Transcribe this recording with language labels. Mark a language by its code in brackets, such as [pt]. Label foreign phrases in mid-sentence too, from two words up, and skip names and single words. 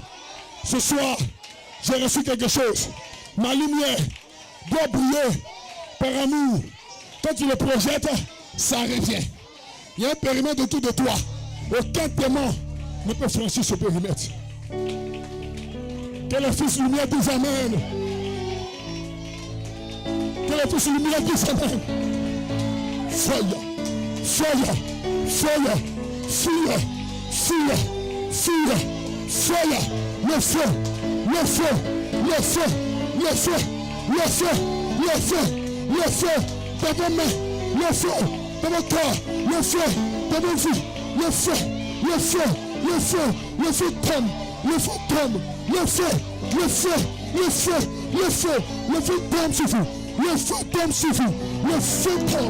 [fr] Ce soir, j'ai reçu quelque chose. Ma lumière doit briller par amour. Quand tu le projettes, ça revient. Il y a un périmètre autour de toi. Aucun démon ne peut franchir ce périmètre. Que le Fils lumière dise Amen. Que le Fils lumière dise Amen. [en] Fire, fire, fire, fire, fire, fire, fire. [fr] Le feu, le feu, le feu, le feu, le feu, le feu, le feu dans vos mains, le feu dans votre corps, le feu dans vos vies, le feu, le feu, le feu, le feu tombe, le feu tombe, le feu, le feu, le feu, le feu, le feu tombe sur vous, le feu tombe sur vous, le feu tombe.